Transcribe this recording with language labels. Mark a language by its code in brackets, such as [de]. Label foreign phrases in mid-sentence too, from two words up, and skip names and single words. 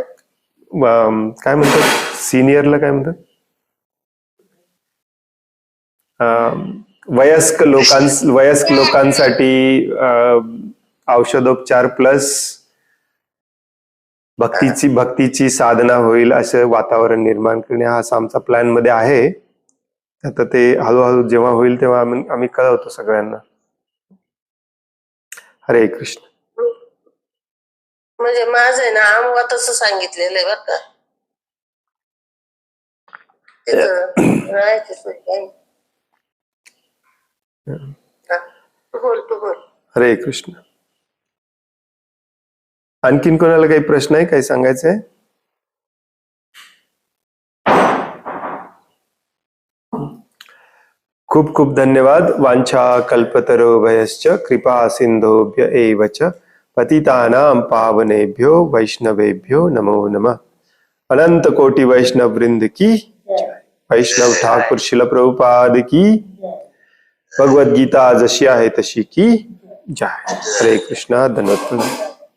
[mr] काय म्हणतात सिनियरला काय म्हणतात, वयस्क लोकांसाठी औषधोपचार प्लस भक्तीची साधना होईल असं वातावरण निर्माण करणे हा आमचा प्लॅन मध्ये आहे. आता ते हळूहळू जेव्हा होईल तेव्हा आम्ही कळवतो सगळ्यांना. हरे कृष्ण. म्हणजे माझं आहे ना आम्हाला तसं सांगितलेलं आहे बरं का. बोल. हरे कृष्ण. आणखीन कोणाला काही प्रश्न आहे, काही सांगायचं आहे? खूप खूप धन्यवाद. [sa] वांछा कल्पतरोभयश्च कृपा सिंधोभ्य एव च पतितानां पावनेभ्यो वैष्णवेभ्यो नमो नमः. [hi] अनंत कोटि वैष्णव वृंद की, वैष्णव ठाकुर शिल प्रभुपाद की, भगवद गीता जशी आहे तशी की जय. [mr] हरे कृष्णा. धन्यवाद.